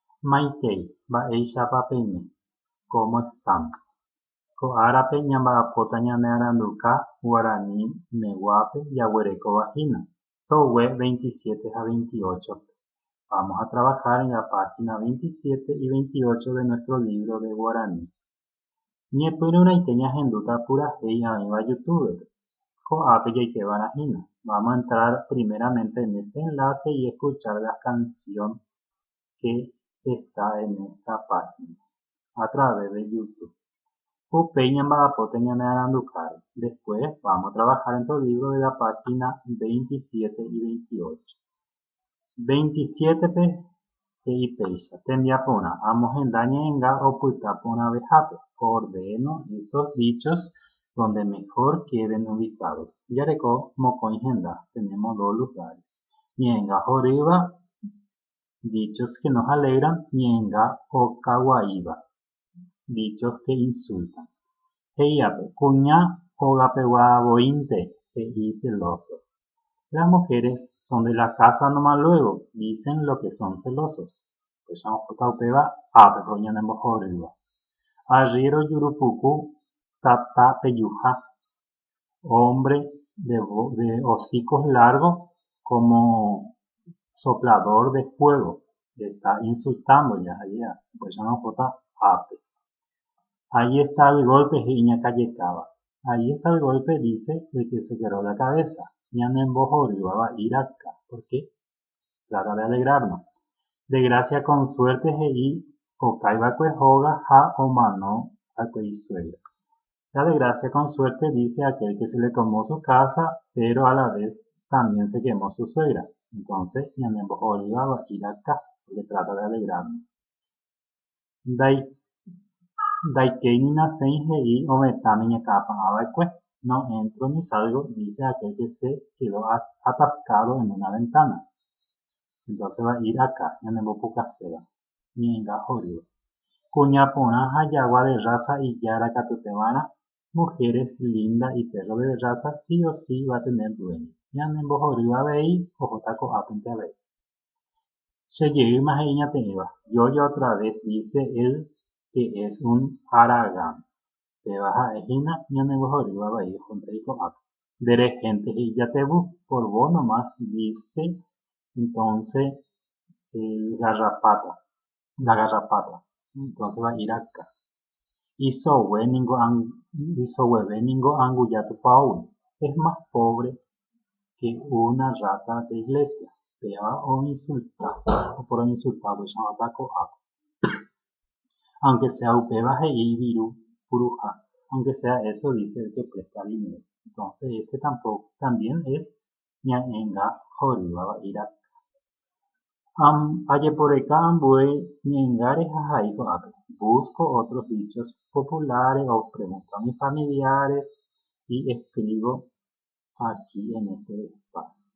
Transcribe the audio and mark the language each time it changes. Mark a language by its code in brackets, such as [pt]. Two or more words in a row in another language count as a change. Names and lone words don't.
[gn] Maitei, mba'éichapa peime. [es] ¿Cómo están? [gn] Ko'árape ñamba'apóta ñane aranduka Guarani Meguápe Yaguarekóva-hína. Togue 27 a 28. [es] Vamos a trabajar en la página 27 y 28 de nuestro libro de Guaraní. [gn] Ñepyrũraite ñahenduta purahéi aveiva youtuber. Ko'ápe jaikevarahína. [es] Vamos a entrar primeramente en este enlace y escuchar la canción que está en esta página a través de YouTube. [gn] Upéi ñamba'apóta ñane arandukáre. [es] Después vamos a trabajar en el libro de la página 27 y 28. [gn] 27pe he'ipéicha tembiaporã amohenda ñe'ẽnga opyta porãvehápe. [es] Ordeno estos dichos donde mejor queden ubicados. [gn] Jareko mokõi henda. [es] Tenemos dos lugares. [gn] Ñe'ẽnga horýva, [es] dichos que nos alegran. [gn] Ñe'ẽnga okaguaíva, [es] dichos que insultan. [gn] He'iápe kuña ogapeguavoínte, he'i celoso. [es] Las mujeres son de la casa nomás luego, dicen lo que son celosos. [gn] Pues upéva ápepe oñanembohorýva. Arriéro jurupuku tata pejuha, [es] hombre de hocicos largos como soplador de fuego. Está insultando ya allá, pues ape. Ahí está el golpe, Iña Callecaba. Ahí está el golpe, dice el que se quebró la cabeza. Ñanembohorýva va a ir acá. ¿Por qué? Trata de alegrarnos. De gracia con suerte, [gn] he'i okáivakue hóga ha omano akuéi suegra. [es] La de gracia con suerte dice aquel que se le quemó su casa, pero a la vez también se quemó su suegra. Entonces, ñanembohorýva va a ir acá, porque trata de alegrarnos. [gn] Daikéi naséi he'i ovetãme ñakãpa'ãva'ekue. [es] No entro ni salgo, dice aquel que se quedó atascado en una ventana. Entonces va a ir acá, [gn] ñanembopukaséva. Ñe'ẽnga horýva. Kuña porã ha jagua [es] de raza [gn] ijara katupeva'erã. [es] Mujeres lindas y perros de raza sí o sí va a tener dueño. [gn] Ñanembohorýva avei ohóta ko'ápente avei. Chejeyýma he'i ñate'ẽva. [es] Yo otra vez, dice él que es un haragán. [gn] Péva ha'ehína ñanembohorýva vai ohóntei ko'ápe. Nderehénte he'i jatevu, [es] por vos nomás, dice entonces la garrapata. Entonces va a ir acá. [gn] Isogueve ningo anguja tupãógui. [es] Es más pobre que una rata de iglesia. Péva o insultar, o por insultar, pues llamaba ko'ápe. Aunque sea [gn] upéva he'i viru puruha. [es] Aunque sea eso, dice el que presta dinero. Entonces este tampoco, también es [gn] ñañenga horýva [es] va a ir acá. [gn] Ajeporeka ambue ñe'ẽngáre ha hai ko'ápe. [es] Busco otros dichos populares o pregunto a mis familiares y escribo aquí en este espacio.